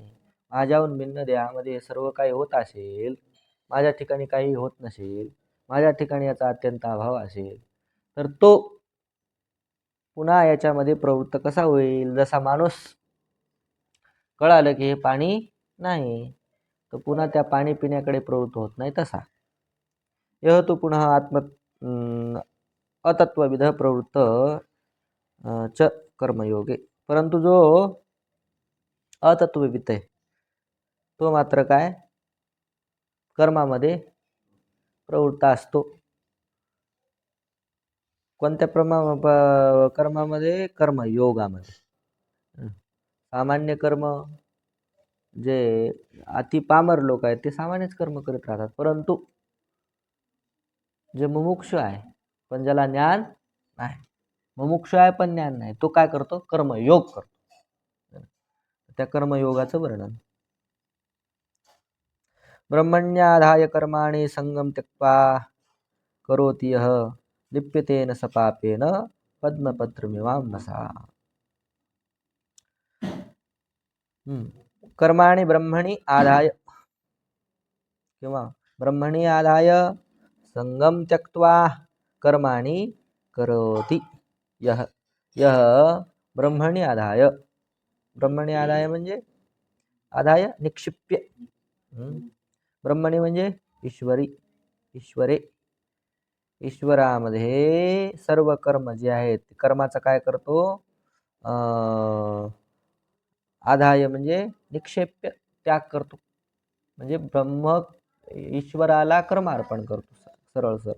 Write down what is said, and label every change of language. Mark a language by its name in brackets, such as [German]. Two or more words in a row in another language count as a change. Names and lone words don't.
[Marathi] माझ्याहून भिन्न देहामध्ये हे सर्व काही होत असेल, माझ्या ठिकाणी काही होत नसेल, माझ्या ठिकाणी याचा अत्यंत अभाव असेल, तर तो पुन्हा याच्यामध्ये प्रवृत्त कसा होईल? जसा माणूस कळालं की हे पाणी नाही, तर पुन्हा त्या पाणी पिण्याकडे प्रवृत्त होत नाही तसा. [Sanskrit] यह तो पुन्हा आत्म अतत्वविध प्रवृत्त च कर्मयोगे. [Marathi] परंतु जो अतत्वविद आहे तो मात्र काय? कर्मामध्ये प्रवृत्त असतो. कोणत्या कर्मामध्ये? कर्मयोगामध्ये. सामान्य कर्म जे अति पामर लोक आहेत ते सामान्यच कर्म करत राहतात, परंतु जे मुमुक्षु आहे पण ज्याला ज्ञान नाही, मुमुक्षु आहे पण ज्ञान नाही, तो काय करतो? कर्मयोग करतो. त्या कर्मयोगाचं वर्णन. [Sanskrit] ब्रह्मण्याधाय कर्माणि संगम त्यक्त्वा करोति यः लिप्यतेन स पापेन पद्मपत्रमिवाम्भसा. कर्माणि ब्रह्मणि आधाय किंवा ब्रह्मणि आधाय संगम त्यक्त्वा कर्माणि करोति यः. यः ब्रह्मणि आधाय, ब्रह्मणि आधाय [Marathi] म्हणजे [Sanskrit] आधाय निक्षिप्य, [Marathi] ब्रह्मणि म्हणजे ईश्वरी, ईश्वरे, ईश्वरामध्ये सर्व कर्म जे आहेत कर्माचा काय करतो? आधाय म्हणजे निक्षेप्य, त्याग करतो, म्हणजे ब्रह्म ईश्वराला कर्म अर्पण करतो सरळ सरळ.